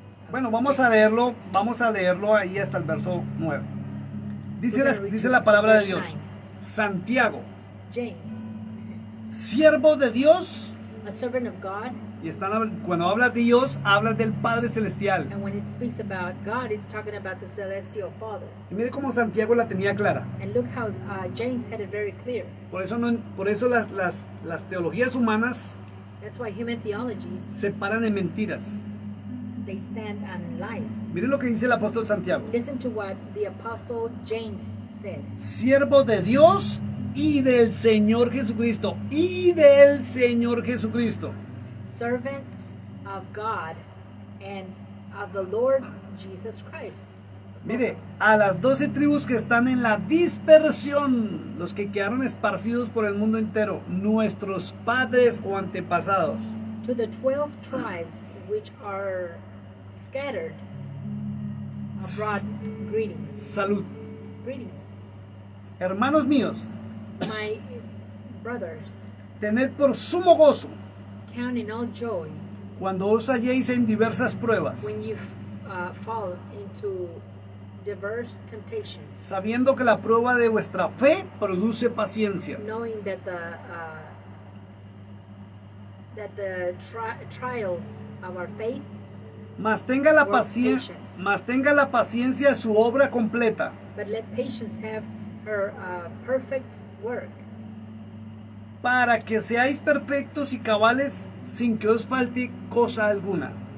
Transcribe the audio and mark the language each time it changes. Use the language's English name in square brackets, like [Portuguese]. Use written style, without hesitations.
[Spanish] Bueno, vamos a leerlo ahí hasta el verso 9. Dice la palabra de Dios. Santiago, [English] James, [Spanish] siervo de Dios, [English] a servant of God, [Spanish] y cuando hablas de Dios, hablas del Padre Celestial. [English] and when it speaks about God, it's talking about the celestial Father. [Spanish] Y mire cómo Santiago la tenía clara. [English] And look how James had it very clear. [Spanish] Por eso las teologías humanas [English] That's why human theologies, [Spanish] se paran en mentiras. [English] they stand on lies. [Spanish] Mire lo que dice el apóstol Santiago. [English] Listen to what the Apostle James said. [Spanish] Siervo de Dios y del Señor Jesucristo. Y del Señor Jesucristo. [English] Servant of God and of the Lord Jesus Christ. [Spanish] Mire, a las 12 tribus que están en la dispersión, los que quedaron esparcidos por el mundo entero, nuestros padres o antepasados. [English] To the 12 tribes which are scattered abroad, greetings. [Spanish] Salud. [English] Greetings. [Spanish] Hermanos míos, [English] My brothers, [Spanish] tened por sumo gozo [English] count in all joy [Spanish] cuando os halléis en diversas pruebas, [English] when you fall into diverse temptations, [Spanish] sabiendo que la prueba de vuestra fe produce paciencia. [English] knowing that the trials of our faith, [Spanish] Mas tenga la paciencia su obra completa, [English] but let patience have her perfect work, [Spanish] para que seáis perfectos y cabales sin que os falte cosa alguna.